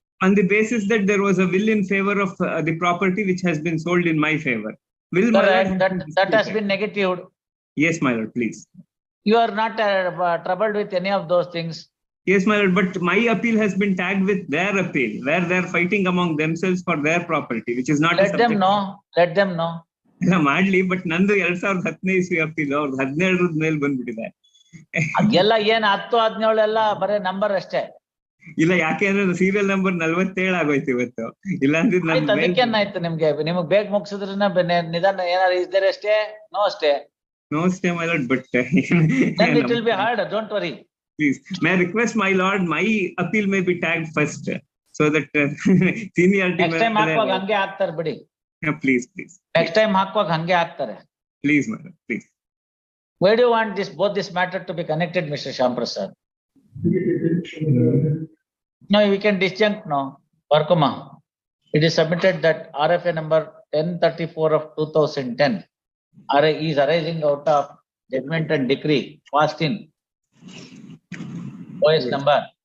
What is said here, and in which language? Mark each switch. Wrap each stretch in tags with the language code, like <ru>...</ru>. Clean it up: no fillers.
<en>On the basis that there was a will in favor of the property which has been sold in my favor. Will correct. That has been negatived. Yes, my lord, please. You are not troubled with any of those things. Yes, my lord, but my appeal has been tagged with their appeal, where they are fighting among themselves for their property, which is not. Let them know. Let them know. Madly, but</en> <kn>ನಂದು 2017 ಇಸ್ವಿ appeal ಅವ್ರದ್ದು 17 ಮೇಲೆ ಬಂದ್ಬಿಟ್ಟಿದೆ. ಅದೆಲ್ಲ ಏನ್ 10, 17 ಎಲ್ಲ ಬರೇ number ಅಷ್ಟೇ. ಇಲ್ಲ, ಯಾಕೆಂದ್ರೆ ಸೀರಿಯಲ್ ನಂಬರ್ 47 ಆಗೋಯ್ತು ಇವತ್ತು. ಇಲ್ಲ ಅಂದ್ರೆ ಅದಕ್ಕೇನಾಯ್ತು ನಿಮ್ಗೆ ಬೇಗ ಮುಗಿಸಿದ್ರೆ ನಿಧಾನ ಏನಾದ್ರು ಇದ್ದಾರೆ ಅಷ್ಟೇ. ನೋ ಅಷ್ಟೇ.</kn> <en>No stay, my lord, but then it will be hard. Don't worry. Please, may I request, my lord, my appeal may be tagged first, so that seniority. Next time</en> <kn>ಹಾಕುವಾಗ ಹಂಗೆ ಹಾಕ್ತಾರೆ ಬಿಡಿ.</kn> <en>Please. Next time</en> <kn>ಹಾಕುವಾಗ ಹಂಗೆ ಹಾಕ್ತಾರೆ.</kn> <en>Please, my lord, please. Why do you want both this matter to be connected, Mr. Shyam Prasad? No, we can disjunct now. Parkuma, it is submitted that RFA number 1034 of 2010 is arising out of judgment and decree passed in OS number</en>